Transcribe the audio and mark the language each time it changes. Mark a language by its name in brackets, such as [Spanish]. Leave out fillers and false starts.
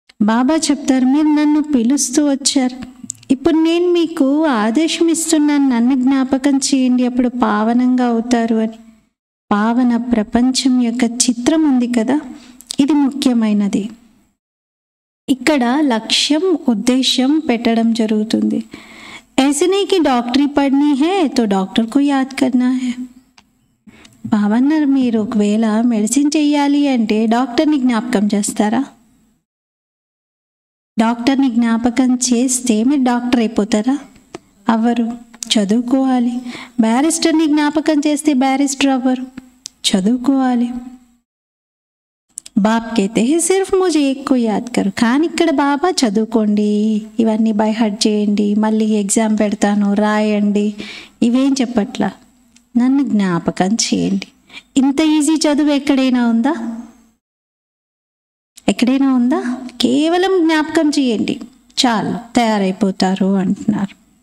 [Telugu] బాబా చెప్తారు, మీరు నన్ను పిలుస్తూ వచ్చారు, ఇప్పుడు నేను మీకు ఆదేశం ఇస్తున్నాను, నన్ను జ్ఞాపకం చేయండి, అప్పుడు పావనంగా అవుతారు అని. పావన ప్రపంచం యొక్క చిత్రం ఉంది కదా, ఇది ముఖ్యమైనది. ఇక్కడ లక్ష్యం ఉద్దేశం పెట్టడం జరుగుతుంది. [Hindi] ऐसे नहीं कि डॉक्टरी पढ़नी है तो डॉक्टर को याद करना है. [Telugu] బాబా అన్నారు, మీరు ఒకవేళ మెడిసిన్ చెయ్యాలి అంటే డాక్టర్ని జ్ఞాపకం చేస్తారా? డాక్టర్ని జ్ఞాపకం చేస్తే మీరు డాక్టర్ అయిపోతారా? అవ్వరు, చదువుకోవాలి. బ్యారిస్టర్ని జ్ఞాపకం చేస్తే బ్యారిస్టర్ అవ్వరు, చదువుకోవాలి. [Hindi] బాప్ कहते हैं सिर्फ मुझे एक को याद करो. [Telugu] కానీ ఇక్కడ బాబా చదువుకోండి, ఇవన్నీ బై హార్ట్ చేయండి, మళ్ళీ ఎగ్జామ్ పెడతాను రాయండి, ఇవేం చెప్పట్లా. నన్ను జ్ఞాపకం చేయండి. ఇంత ఈజీ చదువు ఎక్కడైనా ఉందా? ఎక్కడైనా ఉందా? కేవలం జ్ఞాపకం చేయండి చాలు, తయారైపోతారు అంటున్నారు.